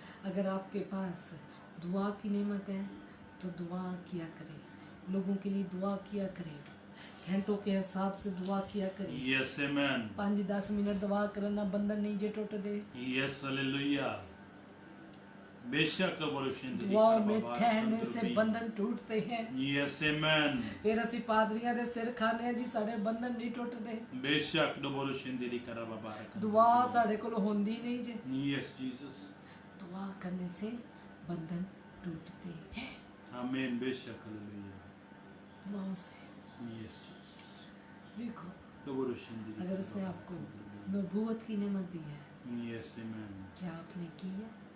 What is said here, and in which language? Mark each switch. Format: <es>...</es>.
<hi>अगर आपके पास दुआ की नेमत है तो दुआ किया करें, लोगों के लिए दुआ किया करें, घंटों के हिसाब से दुआ किया करें।</hi> <en>yes आमीन</en> <hi>5-10 मिनट दुआ करना बंधन नहीं जे टूट दे। यस हालेलुया बेशक लो बरुशंतरी दुआ में ठहरने से बंधन टूटते हैं।</hi> <en>yes आमीन</en> <pa>फिर ਅਸੀਂ ਪਾਦਰੀਆਂ ਦੇ ਸਿਰ ਖਾਣੇ ਆ ਜੀ, ਸਾਡੇ ਬੰਧਨ ਨਹੀਂ ਟੁੱਟਦੇ। बेशक लो बरुशंतरी खराबा बारक दुआ ਸਾਡੇ ਕੋਲ ਹੁੰਦੀ ਨਹੀਂ ਜੇ।</pa> <en>yes Jesus</en> <hi>दुआ करने से बंधन टूटते हैं, आमीन बेशक हालेलुया दुआओं से।</hi> <en>yes Jesus</en> <hi>देखो, लो बरुशंतरी अगर उसने आपको नबूवत की नेमत दी है,</hi> <en>yes आमीन</en> <hi>क्या आपने की है?</hi>